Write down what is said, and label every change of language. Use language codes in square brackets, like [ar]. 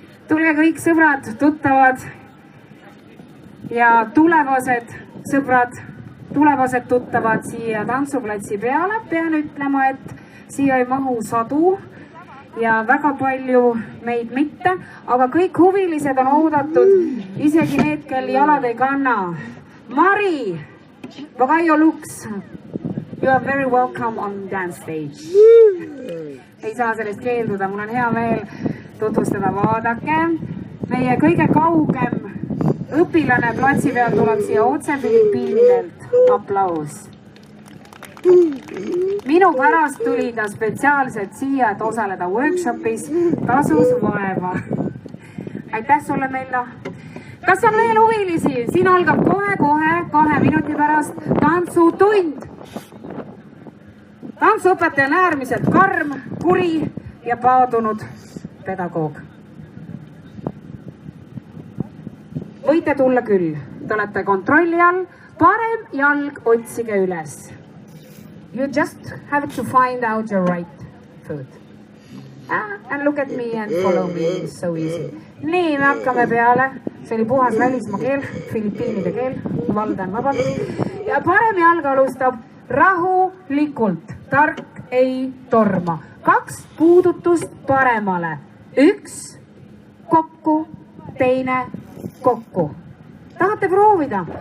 [et] Tulge kõik sõbrad, tuttavad ja tulevased sõbrad, tulevased tuttavad siia tantsuplatsi peale. Pean ütlema, et siia ei mahu sadu ja väga palju meid mitte, aga kõik huvilised on oodatud, isegi need, kel jalad ei kanna. [en] Mari, Vagaio Lux, you are very welcome on dance stage. [et] Ei saa sellest keelduda, mul on hea meel tutvustada, vaadake. Meie kõige kaugem õpilane platsi peal tuleb siia otse Filipiinidelt. Aplaus. Minu pärast tuli ta spetsiaalselt siia, et osaleda workshopis, tasus vaeva. Aitäh sulle, Mello. Kas on veel huvilisi? Siin algab kohe 2 minuti pärast tantsutund. Tantsuõpetaja on äärmiselt karm, kuri ja paadunud pedagoog. Võite tulla küll. Te olete kontrolli all. Parem jalg otsige üles. [en] You just have to find out your right foot. And look at me and follow me. It's so easy. [et] Nii, me hakkame peale. See oli puhas välismaa keel, Filipiinide keel. Valdan vabalt. Ja parem jalg alustab rahulikult. Tark ei torma. 2 puudutust paremale. 1 kokku, teine kokku. Tahate proovida?